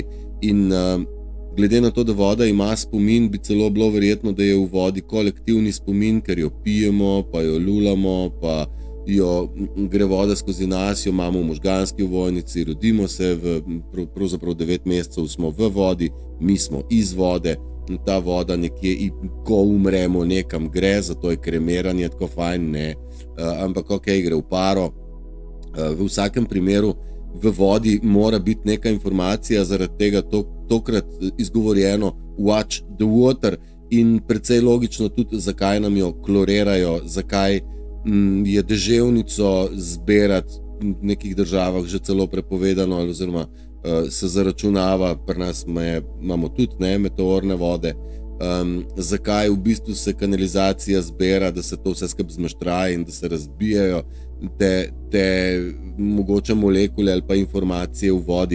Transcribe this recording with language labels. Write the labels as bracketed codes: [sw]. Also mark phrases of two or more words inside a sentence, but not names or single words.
[sl] In glede na to, da voda ima spomin, bi celo bilo verjetno, da je v vodi kolektivni spomin, ker jo pijemo, pa jo lulamo, pa jo gre voda skozi nas, jo imamo v možganski ovojnici, rodimo se, pravzaprav 9 mesecev smo v vodi, mi smo iz vode, in ta voda nekje, ko umremo, nekam gre, zato je kremiranje tako fajn, ne, ampak gre v paro. V vsakem primeru v vodi mora biti neka informacija, zaradi tega tokrat izgovorjeno [en] watch the water [sl] in precej logično tudi, zakaj nam jo klorirajo, zakaj je deževnico zberati nekih državah že celo prepovedano, oziroma se zaračunava, pri nas imamo tudi meteorne vode. Zakaj v bistvu se kanalizacija zbira, da se to vse skupaj zmeštraje in da se razbijajo te mogoče molekule ali pa informacije v vodi.